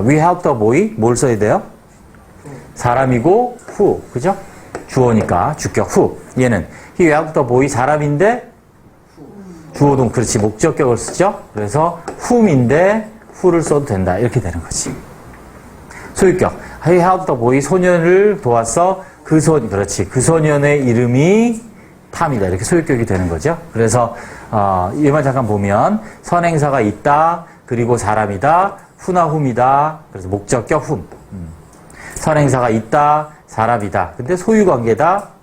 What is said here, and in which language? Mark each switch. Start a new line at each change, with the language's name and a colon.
English: We helped the boy.
Korean: 뭘 써야 돼요? 사람이고
English: who.
Korean: 그죠? 주어니까 주격 who. 얘는
English: he helped the boy
Korean: 사람인데 주어동 그렇지 목적격을 쓰죠. 그래서 whom인데 who를 써도 된다. 이렇게 되는 거지. 소유격.
English: he helped the boy
Korean: 소년을 도왔어. 그렇지. 그 소년의 이름이 탐이다. 이렇게 소유격이 되는 거죠. 그래서 얘만 잠깐 보면 선행사가 있다. 그리고 사람이다. who나 whom이다. 그래서 목적격 whom. 선행사가 있다. 사람이다. 근데 소유관계다.